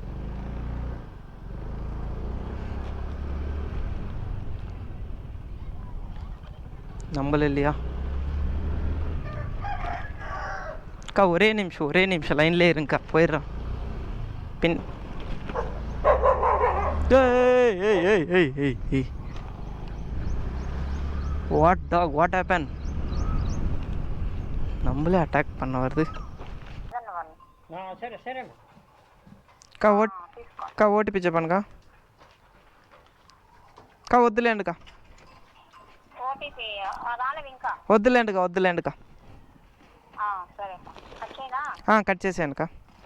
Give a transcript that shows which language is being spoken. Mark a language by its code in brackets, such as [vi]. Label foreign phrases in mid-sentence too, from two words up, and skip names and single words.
[ta] நம்பலையா அக்கா? ஒரே நிமிஷம் லைன்லேயே இருங்கக்கா, போயிடுறான். [en] பின் ஏய் what dog, what happen? [ta] நம்மளே அட்டாக் பண்ண வருது. [te] అక్క ఓటీపీ చెప్పానుకా. అక్క వద్దులేండుకా, వద్దులేండుకా. సరే కట్ చేసేయండి అక్క.